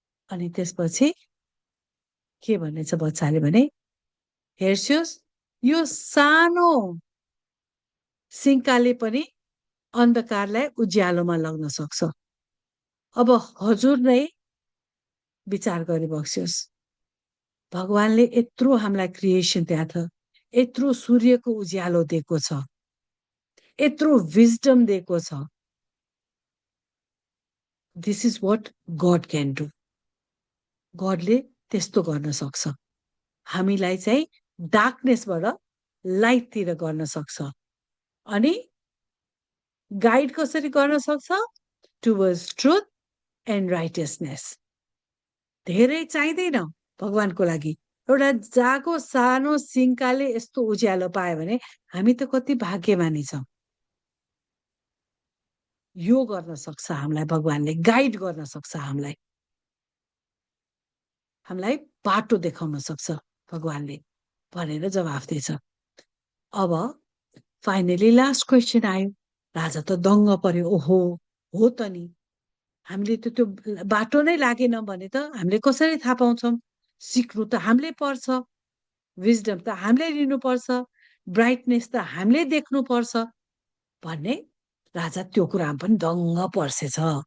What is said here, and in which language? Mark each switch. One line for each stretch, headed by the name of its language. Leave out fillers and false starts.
Nepali: अनि त्यसपछि के भनेछ बच्चाले भने, हेर्छियोस् यो सानो सिंकाले पनि अन्धकारलाई उज्यालोमा लग्न सक्छ। अब हजुर नै विचार गरिबक्स्योस्, भगवानले यत्रो हामीलाई क्रिएसन त्यहाँ छ, यत्रो सूर्यको उज्यालो दिएको छ, यत्रो विजडम दिएको छ।
English: This is what God can do.
Nepali: गॉडले त्यस्तो गर्न सक्छ। हामीलाई चाहिँ डार्कनेसबाट लाइटतिर गर्न सक्छ। अनि गाइड कसरी गर्न सक्छ?
English: Towards truth and righteousness.
Nepali: धेरै चाहिँदैन भगवानको लागि। एउटा जागो सानो सिंकाले यस्तो उज्यालो पायो भने हामी त कति भाग्यमानी छौँ। यो गर्न सक्छ हामीलाई भगवानले, गाइड गर्न सक्छ हामीलाई, हामीलाई बाटो देखाउन सक्छ भगवानले भनेर जवाफ दिएछ।
English: अब finally last question आयो।
Nepali: राजा त दङ्ग पर्यो, ओहो हो त नि, हामीले त त्यो बाटो नै लागेन भने त हामीले कसरी थाहा पाउँछौँ? सिक्नु त हामीले पर्छ, विजडम त हामीले लिनुपर्छ, ब्राइटनेस त हामीले देख्नुपर्छ भन्ने राजा त्यो कुरामा पनि दङ्ग पर्सेछ।